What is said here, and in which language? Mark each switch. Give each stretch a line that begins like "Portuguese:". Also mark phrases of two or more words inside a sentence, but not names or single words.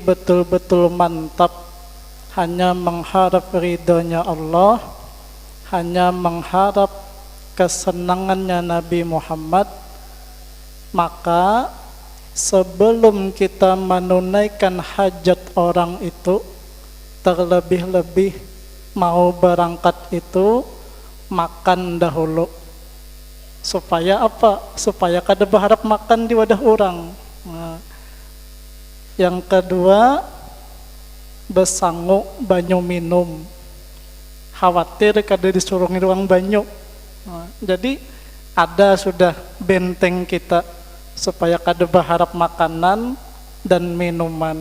Indonesian: betul-betul mantap, hanya mengharap ridhonya Allah, hanya mengharap kesenangannya Nabi Muhammad, maka sebelum kita menunaikan hajat orang itu, terlebih-lebih mau berangkat itu makan dahulu. Supaya apa?
Banjar: Supaya kada berharap makan di wadah orang. Nah, yang kedua, besangu banyu minum. Khawatir kada disuruh ngiruang banyu. Nah, jadi ada sudah benteng kita supaya kada berharap makanan dan minuman.